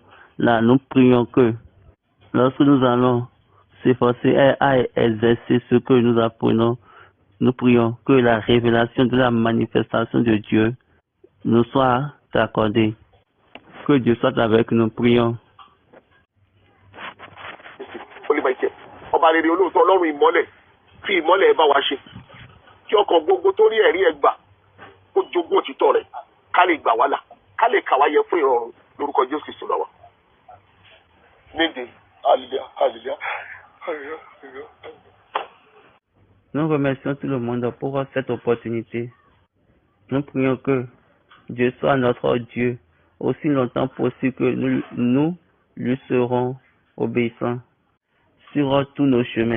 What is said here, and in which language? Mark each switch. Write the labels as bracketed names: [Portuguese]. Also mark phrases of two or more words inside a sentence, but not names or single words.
[French] Là, nous prions que lorsque nous allons s'efforcer à exercer ce que nous apprenons, nous prions que la révélation de la manifestation de Dieu nous soit accordée. Que Dieu soit avec nous, prions. [Yoruba] Ọba rere olóòótọ́ ọlọ́run ìmọ́lẹ̀ fi ìmọ́lẹ̀ ẹ bá wa ṣe kí ọkàn gbogbo tó rí ẹ̀rí ẹ gbà kó jogún òtítọ́ rẹ̀ ká lè gbà wá là ká lè kà wá yẹ fún ìrọ̀rùn lórúkọ Jésù Kristu lọ́wọ́. Nídìí hallelujah hallelujah hallelujah hallelujah. [French] Nous remercions tout le monde pour cette opportunité. Nous prions que Dieu soit notre Dieu aussi longtemps possible que nous lui serons obéissants sur tous nos chemins.